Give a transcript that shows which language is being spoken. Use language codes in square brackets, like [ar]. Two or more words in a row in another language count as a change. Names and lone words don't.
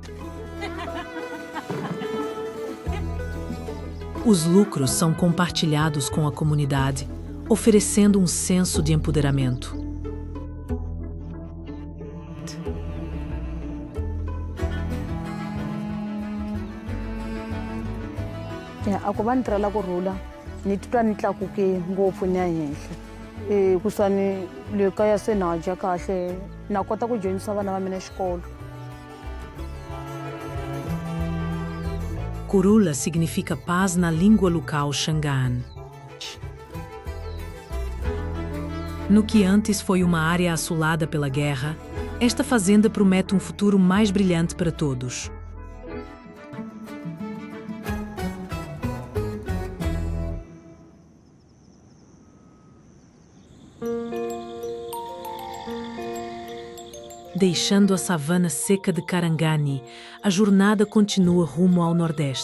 [pt] Os lucros são compartilhados com a comunidade, oferecendo um senso de empoderamento. [ts] Ako va ni tirhela kurhula ni titwa ni tlakuke ngopfu ni ya henhla kusuka ni le kaya se na dya kahle na kota ku dyondzisa vana va mina xikolo. [pt] Kurula significa paz na língua local Shangaan. No que antes foi uma área assolada pela guerra, esta fazenda promete um futuro mais brilhante para todos. Deixando a savana seca de Karangani, a jornada continua rumo ao nordeste.